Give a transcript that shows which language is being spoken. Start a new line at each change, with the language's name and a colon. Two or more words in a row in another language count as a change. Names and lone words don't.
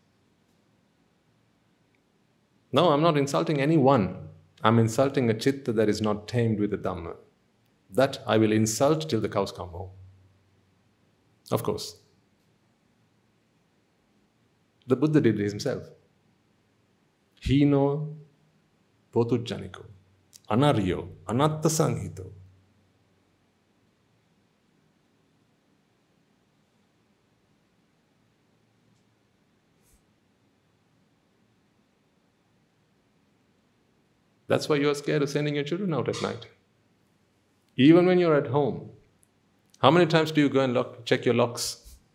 English: No, I'm not insulting anyone. I'm insulting a chitta that is not tamed with the dhamma. That I will insult till the cows come home. Of course. The Buddha did it himself.
Pali: Hino potujjaniko, anaryo, anatta sanghito.
English: That's why you're scared of sending your children out at night. Even when you're at home, how many times do you go and check your locks?